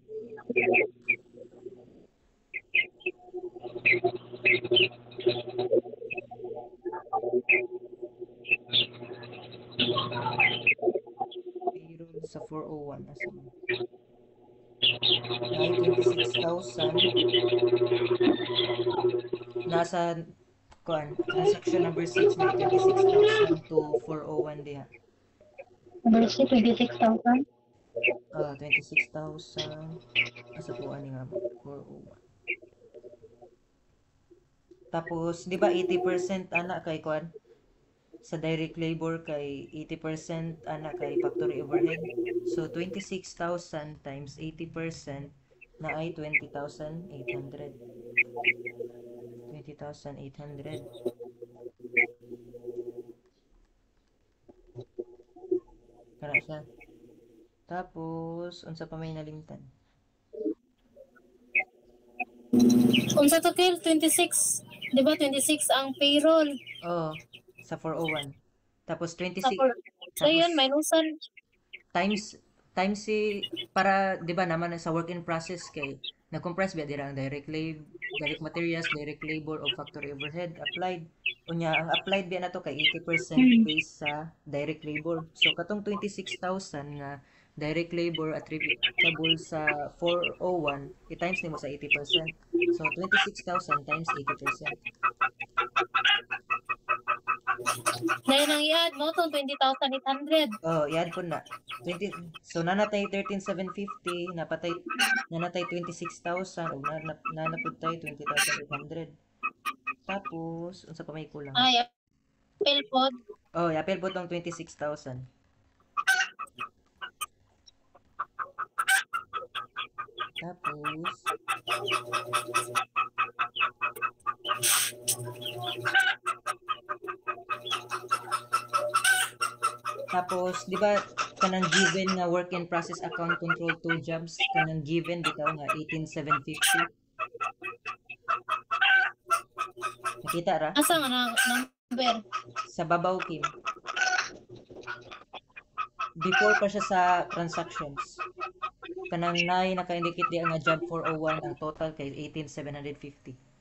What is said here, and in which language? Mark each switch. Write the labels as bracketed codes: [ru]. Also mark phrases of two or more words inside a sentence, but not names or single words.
[ceb] payroll sa 401 asa man na ay 26,000 nasa transaction number 6 na 26,000 to 401 diha. Number 26,000. 26,000 asa po ani nga 401. Tapos di ba 80% ana kay kuan sa [en] direct labor [ceb] kay 80% ana kay [en] factory overhead. [ceb] So 26,000 times 80% na ay 20,800. 20,800. Kana siya. Tapos unsa pa may nalimtan? Unsa to Kel? 26. Di ba 26 ang payroll? Oh, sa 401. Tapos 26 So yun, minusan. times si para 'di ba naman sa [en] work in process [ceb] kay na-compress ba dira ang [en] direct materials, direct labor [ceb] o [en] factory overhead applied. [ceb] Unya ang applied ba nato kay 80% based sa direct labor. So katong 26,000 nga [en] direct labor [ceb] attributable sa 401 i-times nimo sa 80%. So 26,000 times 80%. Dahil ang i-add mo to 20,800. Oh, i-add ko na. 20, so nanatay 13,750, nanatay 26,000 o nanapod tayo 20,800. Tapos, unsa pa may kulang? Ay, apel pod. Oh, i-apel po tong 26,000. Tapos, di ba kanang given nga [en] work in process account control 2 jobs, [ceb] kanang given bitaw nga 18,750. Nakita ra? Asa nga number? Sa babaw Kim. Before pa siya sa transactions. Kanang naka-indicate di nga job 401 ang total kay 18,750.